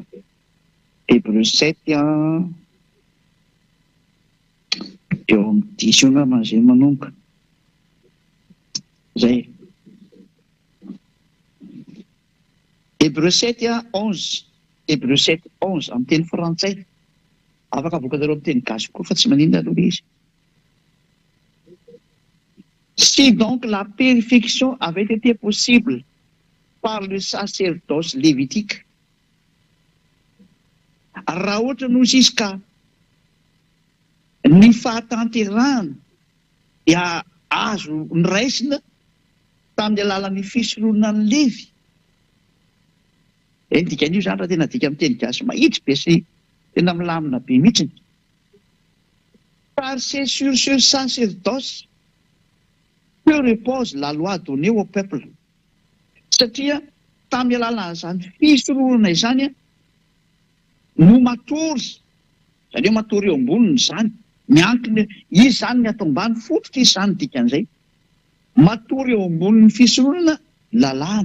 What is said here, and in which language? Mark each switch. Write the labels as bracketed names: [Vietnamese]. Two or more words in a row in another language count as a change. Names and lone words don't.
[Malagasy] Hébreu 7 eo amin'ny 10 io angamba izay manomboka. Zay. Hébreu 7:11. Hébreu 7:11 amin'ny teny frantsay. Afaka avoakanareo amin'ny teny gasy koa fa tsy maninona aloha izy. [French] Si donc la purification avait été possible par le sacerdoce lévitique, [Malagasy] raha ohatra no izy ka ny fahatanterahana dia azo niraisina tamin'ny alalan'ny fisorohana ny Levy. Dikan'io zany raha tena dika amin'ny teny gasy mahitsy be sy tena milamina be mihitsy. [French] Car c'est sur ce sacerdoce que repose la loi donnée au peuple. [Malagasy] Satria tamin'ny alalan'izany fisorohana izany no matory, izany hoe matory eo amboniny izany, miankina izy izany ny ato ambany fototra izy izany dikan'izay. Matory eo ambonin'ny fisorohana lalàna.